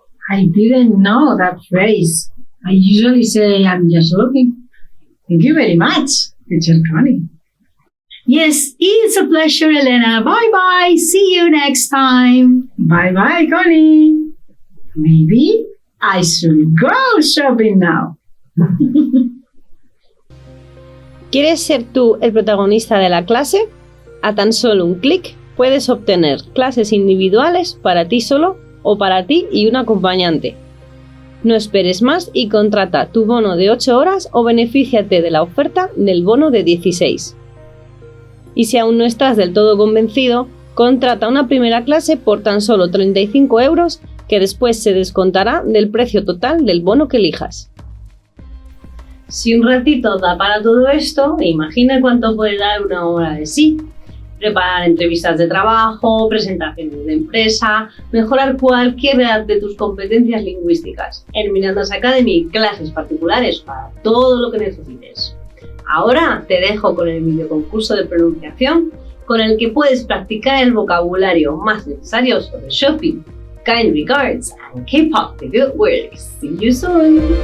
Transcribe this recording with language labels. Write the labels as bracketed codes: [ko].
[en] I didn't know that phrase. I usually say, I'm just looking. Thank you very much, teacher Connie. Yes, it's a pleasure, Elena. Bye-bye. See you next time. Bye-bye, Connie. Maybe I should go shopping now. [es] ¿Quieres ser tú el protagonista de la clase? A tan solo un clic puedes obtener clases individuales para ti solo o para ti y un acompañante. No esperes más y contrata tu bono de 8 horas o benefíciate de la oferta del bono de 16. Y si aún no estás del todo convencido, contrata una primera clase por tan solo 35 € que después se descontará del precio total del bono que elijas. Si un ratito da para todo esto, imagina cuánto puede dar una hora de sí. Preparar entrevistas de trabajo, presentaciones de empresa, mejorar cualquier de tus competencias lingüísticas. En Mirandas Academy, clases particulares para todo lo que necesites. Ahora te dejo con el videoconcurso de pronunciación con el que puedes practicar el vocabulario más necesario sobre shopping. [en] Kind regards and keep up the good work. See you soon!